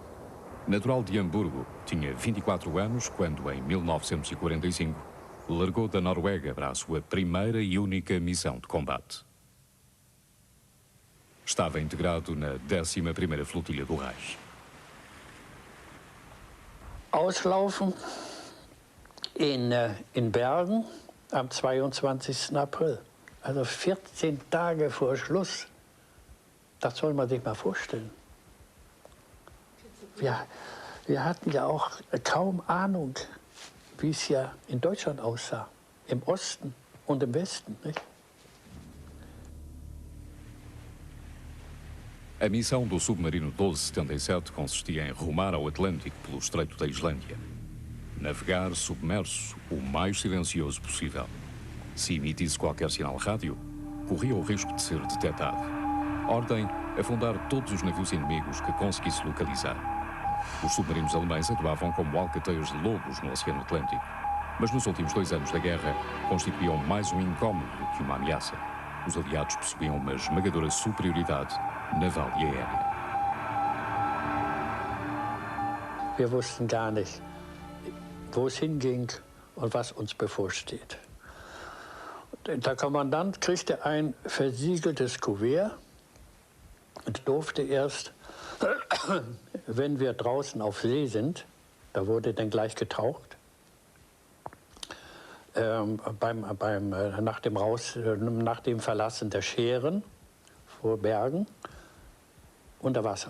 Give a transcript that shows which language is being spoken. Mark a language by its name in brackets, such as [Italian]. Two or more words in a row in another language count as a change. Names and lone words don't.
[Portuguese] Natural de Hamburgo, tinha 24 anos quando, em 1945, largou da Noruega para a sua primeira e única missão de combate. Estava integrado na 11ª Flotilha do Reich. [German] Auslaufen in Bergen am 22. April. Also 14 Tage vor Schluss. Das soll man sich mal vorstellen. Wir hatten ja auch kaum Ahnung, wie es ja in Deutschland aussah. Im Osten und im Westen, nicht? [Portuguese] A missão do submarino 1277 consistia em rumar ao Atlântico pelo Estreito da Islândia. Navegar submerso o mais silencioso possível. Se emitisse qualquer sinal rádio, corria o risco de ser detectado. Ordem: afundar todos os navios inimigos que conseguisse localizar. Os submarinos alemães atuavam como alcateias de lobos no Oceano Atlântico, mas nos últimos 2 anos da guerra constituíam mais um incómodo do que uma ameaça. Os aliados possuíam uma esmagadora superioridade naval e aérea. [German] Wir wussten gar nicht, wo es hinging und was uns bevorsteht. Der Kommandant kriegte ein versiegeltes Kuvert und durfte erst, wenn wir draußen auf See sind, da wurde dann gleich getaucht, nach dem Verlassen der Schären vor Bergen unter Wasser.